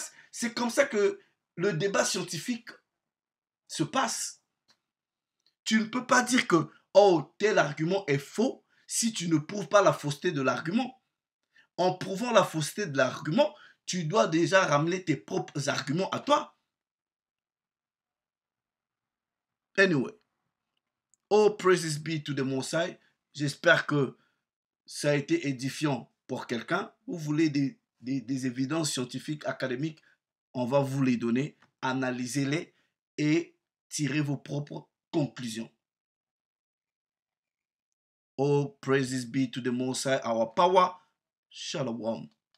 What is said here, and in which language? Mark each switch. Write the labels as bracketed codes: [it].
[fr] C'est comme ça que le débat scientifique se passe. Tu ne peux pas dire que oh, tel argument est faux si tu ne prouves pas la fausseté de l'argument. En prouvant la fausseté de l'argument, tu dois déjà ramener tes propres arguments à toi. [en] Anyway, all praises be to the Most High. [fr] J'espère que ça a été édifiant pour quelqu'un. Vous voulez des évidences scientifiques, académiques, on va vous les donner, analysez-les et tirez vos propres conclusions. [en] All praises be to the Most High, our power. Shalom.